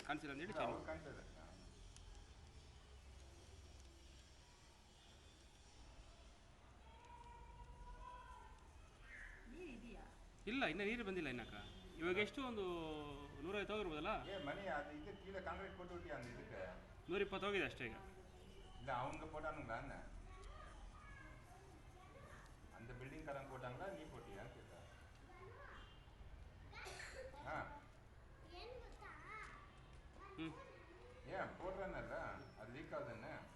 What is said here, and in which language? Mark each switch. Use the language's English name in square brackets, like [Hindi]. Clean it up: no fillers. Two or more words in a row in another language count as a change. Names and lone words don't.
[Kannada] ಕಾಣಿಸಿಲ್ಲ ಅಂದೇಳಿ ಇಲ್ಲ, ಇನ್ನೂ ನೀರು ಬಂದಿಲ್ಲ ಇನ್ನಕ್ಕ. ಇವಾಗ ಎಷ್ಟು, ಒಂದು 150 ಹೋಗಿರ್ಬೋದಲ್ಲ? ಮನೆ ಅದು ಇದು [Tamil] கீழே கான்கிரீட் போட்டுவிட்டியா அந்த இதுக்கு? [Kannada] 120 ಹೋಗಿದೆ ಅಷ್ಟೇ ಈಗ. [Tamil] இல்லை அவங்க போட்டானுங்களா? அந்த பில்டிங்காரங்க போட்டாங்களா, நீ போட்டியான்னு கேட்டா. ஏன் போடுறேன்னல்ல, அது லீக் ஆகுதுன்னு.